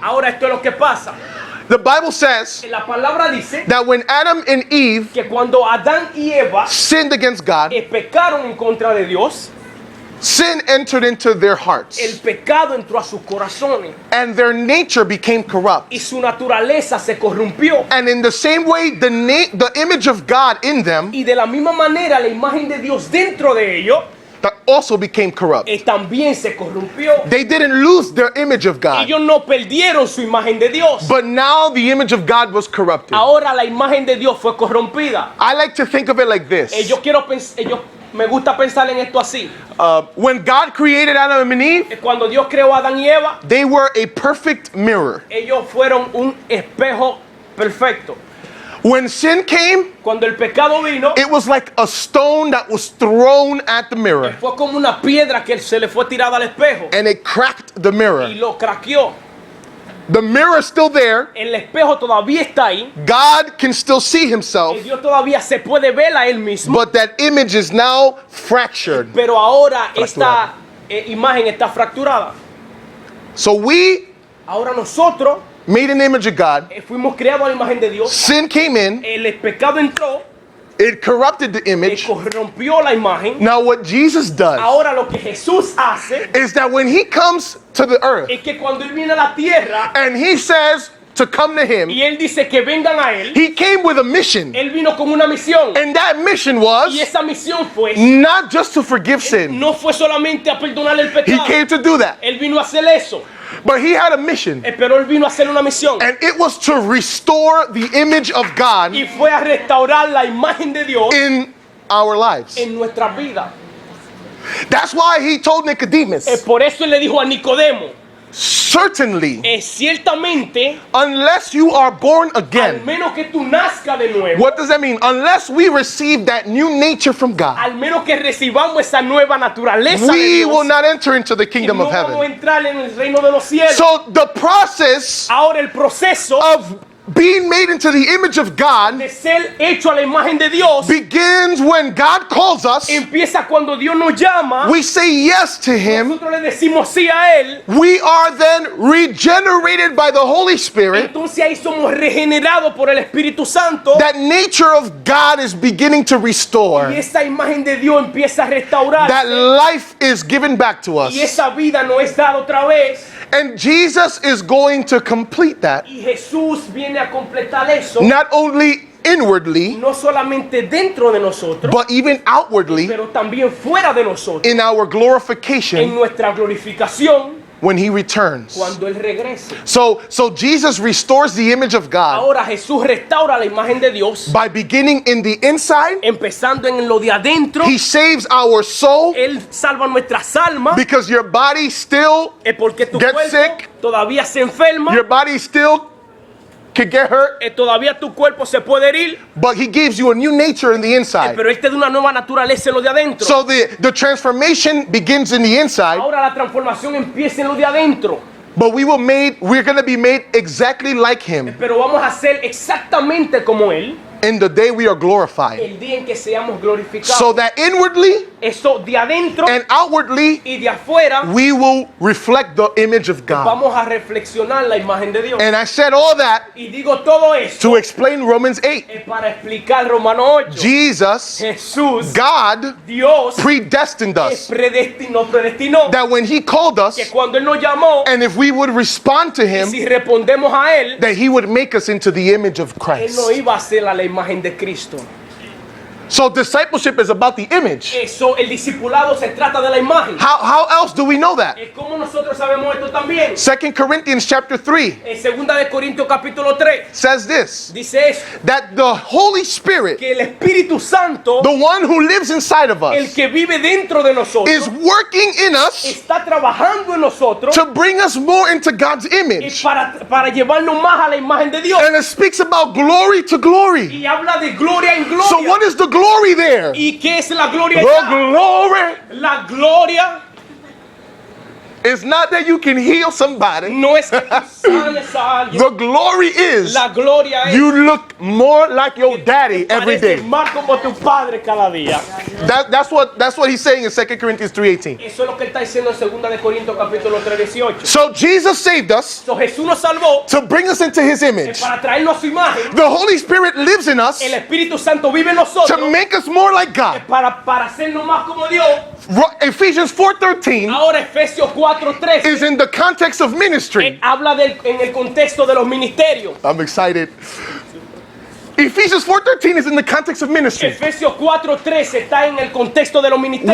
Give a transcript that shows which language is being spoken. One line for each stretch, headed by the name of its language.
Spanish: Ahora esto es lo que pasa.
English: The Bible says
Spanish: La palabra dice
English: that when Adam and Eve
Spanish: que cuando Adán y Eva
English: sinned against God,
Spanish: pecaron en contra de Dios,
English: sin entered into their hearts,
Spanish: el pecado entró a sus corazones
English: and their nature became corrupt.
Spanish: y su naturaleza se corrompió.
English: And in the same way, the image of God in them
Spanish: Y de la misma manera la imagen de Dios dentro de ellos
English: that also became corrupt.
Spanish: también se corrompió.
English: They didn't lose their image of God,
Spanish: Ellos no perdieron su imagen de Dios.
English: but now the image of God was corrupted.
Spanish: Ahora la imagen de Dios fue corrompida.
English: I like to think of it like this.
Spanish: Me gusta pensar en esto así.
English: When God created Adam and Eve,
Spanish: Cuando Dios creó a Adán y Eva,
English: they were a perfect mirror.
Spanish: ellos fueron un espejo perfecto.
English: When sin came,
Spanish: Cuando el pecado vino,
English: it was like a stone that was thrown at the mirror,
Spanish: fue como una piedra que se le fue tirada al espejo
English: and it cracked the mirror.
Spanish: y lo craqueó.
English: The mirror is still there.
Spanish: El espejo todavía está ahí.
English: God can still see Himself,
Spanish: Dios todavía se puede ver a él mismo.
English: but that image is now fractured.
Spanish: Pero ahora esta imagen está fracturada.
English: So we,
Spanish: Ahora nosotros
English: made an image of God,
Spanish: fuimos creados a la imagen de Dios.
English: sin came in,
Spanish: El pecado entró,
English: it corrupted the image.
Spanish: corrompió la imagen.
English: Now what Jesus does
Spanish: Ahora lo que Jesús hace
English: is that when He comes to the earth
Spanish: es que cuando él viene a la tierra
English: and He says to come to Him,
Spanish: y él dice que vengan a él,
English: He came with a mission.
Spanish: él vino con una misión.
English: And that mission
Spanish: Y
English: was
Spanish: esa misión fue
English: not just to forgive sin.
Spanish: no fue solamente a perdonar el
English: He
Spanish: pecado.
English: came to do that.
Spanish: Él vino a hacer eso,
English: But He had a mission.
Spanish: pero él vino a hacer una misión.
English: And it was to restore the image of God
Spanish: Y fue a restaurar la imagen de Dios
English: in our lives.
Spanish: en nuestra vida.
English: That's why He told Nicodemus,
Spanish: Por eso él le dijo a Nicodemo,
English: certainly,
Spanish: ciertamente,
English: unless you are born
Spanish: al
English: again.
Spanish: menos que tú nazcas de nuevo,
English: What does that mean? Unless we receive that new nature from God,
Spanish: al menos que recibamos esa nueva naturaleza de
English: we
Spanish: Dios,
English: will not enter into the kingdom
Spanish: no
English: of
Spanish: vamos a
English: heaven.
Spanish: entrar en el reino de los cielos.
English: So the process
Spanish: Ahora el proceso
English: of being made into the image of God
Spanish: de ser hecho a la imagen de Dios
English: begins when God calls us.
Spanish: empieza cuando Dios nos llama.
English: We say yes to Him.
Spanish: Nosotros le decimos sí a él.
English: We are then regenerated by the Holy Spirit.
Spanish: Entonces ahí somos regenerados por el Espíritu Santo.
English: That nature of God is beginning to restore.
Spanish: Y esa imagen de Dios empieza a restaurar.
English: That life is given back to us.
Spanish: Y esa vida nos es dada otra vez.
English: And Jesus is going to complete that,
Spanish: Y Jesús viene a completar eso.
English: not only inwardly,
Spanish: No solamente dentro de nosotros,
English: but even outwardly
Spanish: pero también fuera de nosotros.
English: in our
Spanish: En
English: glorification
Spanish: nuestra glorificación
English: when He returns.
Spanish: cuando Él regrese.
English: So Jesus restores the image of God
Spanish: Ahora Jesús restaura la imagen de Dios.
English: by beginning in the inside.
Spanish: Empezando en lo de adentro.
English: He saves our soul
Spanish: Él salva nuestras almas.
English: because your body still,
Spanish: Es porque tu
English: Get
Spanish: cuerpo
English: sick.
Spanish: todavía se enferma.
English: your body still can get hurt,
Spanish: todavía tu cuerpo se puede herir,
English: but he gives you a new nature in the inside.
Spanish: pero Él te da una nueva naturaleza en lo de adentro.
English: So the transformation begins in the inside,
Spanish: Ahora la transformación empieza en lo de adentro,
English: but we're going to be made exactly like him
Spanish: pero vamos a ser exactamente como Él
English: in the day we are glorified.
Spanish: el día en que seamos glorificados.
English: So that inwardly
Spanish: Eso de adentro
English: and outwardly
Spanish: y de afuera
English: we will reflect the image of God.
Spanish: vamos a reflexionar la imagen de Dios.
English: And I said all that
Spanish: Y digo todo esto
English: to explain Romans 8.
Spanish: es para explicar Romano 8.
English: Jesus,
Spanish: Jesús,
English: God,
Spanish: Dios,
English: predestined us.
Spanish: predestinó
English: That when he called us,
Spanish: que cuando Él nos llamó,
English: and if we would respond to him,
Spanish: si respondemos a Él,
English: that he would make us into the image of
Spanish: Él
English: Christ.
Spanish: nos iba a hacer a la imagen de Cristo.
English: So discipleship is about the image.
Spanish: Eso, el discipulado se trata de la imagen.
English: How else do we know that?
Spanish: ¿Cómo nosotros sabemos esto también?
English: 2 Corinthians chapter 3
Spanish: En 2 de Corintios capítulo 3
English: says this,
Spanish: dice eso,
English: that the Holy Spirit,
Spanish: que el Espíritu Santo,
English: the one who lives inside of
Spanish: el
English: us,
Spanish: que vive dentro de nosotros,
English: is working in us
Spanish: está trabajando en nosotros
English: to bring us more into God's
Spanish: y
English: image.
Spanish: para llevarnos más a la imagen de Dios.
English: And it speaks about glory to glory.
Spanish: Y habla de gloria en gloria.
English: So what is the glory there?
Spanish: ¿Y qué es la gloria?
English: The
Spanish: allá?
English: glory
Spanish: La gloria
English: is not that you can heal somebody.
Spanish: no es que tú sanes a alguien.
English: The glory is
Spanish: La gloria es
English: you look more like your daddy every
Spanish: pareces
English: day.
Spanish: más como tu padre cada día.
English: That's what he's saying in 2 Corinthians 3:18.
Spanish: Eso es lo que él está diciendo en 2 de Corintios capítulo 3:18.
English: So Jesus saved us
Spanish: So, Jesús nos salvó
English: to bring us into his image.
Spanish: para traernos a su imagen.
English: The Holy Spirit lives in us
Spanish: El Espíritu Santo vive en nosotros
English: to make us more like God.
Spanish: para hacernos más como Dios.
English: Ephesians 4:13
Spanish: Ahora Efesios 4:13
English: is in the context of ministry.
Spanish: habla en el contexto de los ministerios.
English: I'm excited. Ephesians 4:13 is in the context of ministry.
Spanish: Efesios 4:13 está en el contexto de los ministerios.